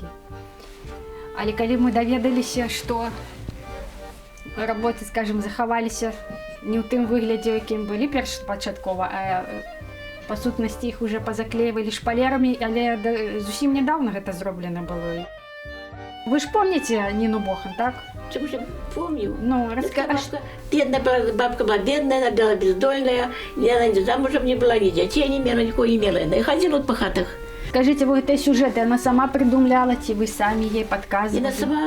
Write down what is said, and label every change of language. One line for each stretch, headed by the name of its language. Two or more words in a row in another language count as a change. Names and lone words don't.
Belarusian: Але калі мы даведаліся, што работы, скажем, захаваліся не ў тым выглядзе, якім былі першапачаткова, а па сутнасці іх уже пазаклеивалі шпалерамі, але зусім нядаўна гэта зроблена было.
Russian: Вы ж помните Нину Бохан, так? Чему же помню? Расскажи. Бедная бабка была бедная, она была бездольная, она замужем не была, ни детей не имела, никого не имела. Она ходила по хатах. Скажите, вы эти сюжеты она сама придумляла, и вы сами ей подсказывали? Она сама.